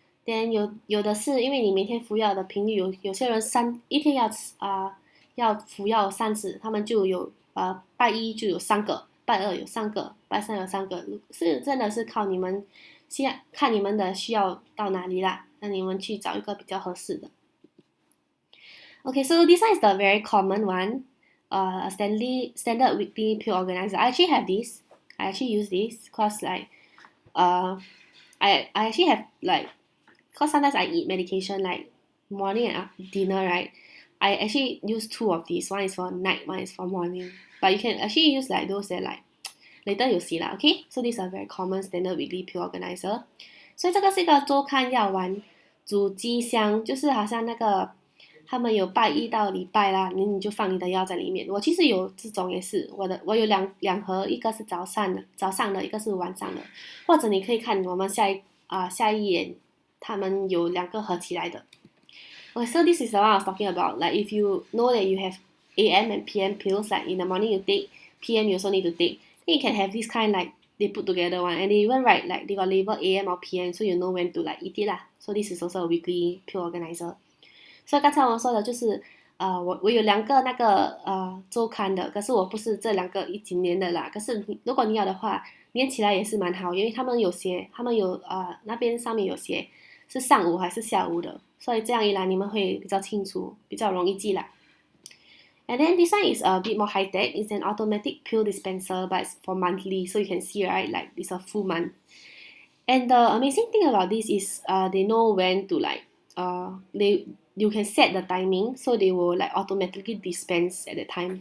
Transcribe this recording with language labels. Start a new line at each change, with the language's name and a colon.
English: then
Chinese: 有的是因为你每天服药的频率有些人一天要服药3次，他们就有拜1就有3个，拜2有3个，拜3有3个，是真的是靠你们现在看你们的需要到哪里啦，那你们去找一个比较合适的。
English: Okay, so this one is the very common one, a standard weekly pill organizer. I actually have this. I actually use this cause like, I actually have like, cause sometimes I eat medication like morning and dinner, right? I actually use two of these. One is for night, one is for morning. But you can actually use like those that like later you'll see lah. Okay, so these are very common standard weekly pill organizer.
Chinese: 所以这个是一个周刊药丸主机箱，就是好像那个他们有拜一到礼拜啦，你就放你的药在里面。我其实有这种也是，我有两盒，一个是早上的，一个是晚上的。或者你可以看我们下一页，他们有两个合起来的。
English: Okay, so this is the one I was talking about. Like if you know that you have AM and PM pills, like in the morning you take, PM you also need to take. Then you can have this kind like they put together one, and they even write like they got label AM or PM, so you know when to like eat it lah. So this is also a weekly pill organizer.
Chinese: 所以刚才我说的就是我有两个那个周刊的，可是我不是这两个一起粘的啦。可是如果你要的话，粘起来也是蛮好，因为他们有那边上面有写是上午还是下午的，所以这样一来你们会比较清楚，比较容易记啦。
English: And then this one is a bit more high tech. It's an automatic pill dispenser, but it's for monthly, so you can see right, like it's a full month. And the amazing thing about this is they know when to like you can set the timing, so they will like automatically dispense at the time.